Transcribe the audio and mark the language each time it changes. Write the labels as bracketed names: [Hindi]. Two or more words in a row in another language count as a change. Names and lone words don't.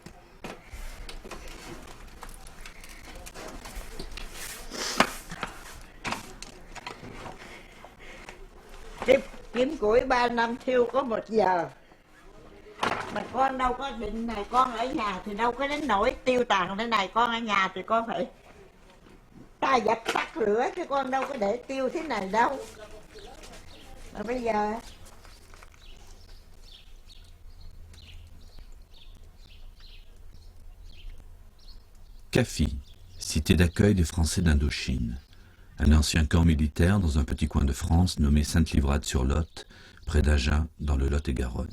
[Vietnamese] Kiếm củi 3 năm thiêu có 1 giờ. Mà con đâu có định này, con ở nhà thì đâu có đến nỗi tiêu tàn thế này. Con ở nhà thì con phải ta dập tắt lửa chứ con đâu có để tiêu thế này đâu. Mà bây giờ [French] CAFI, cité d'accueil des Français d'Indochine. Un ancien camp militaire dans un petit coin de France nommé Sainte-Livrade-sur-Lot, près d'Agen, dans le Lot-et-Garonne.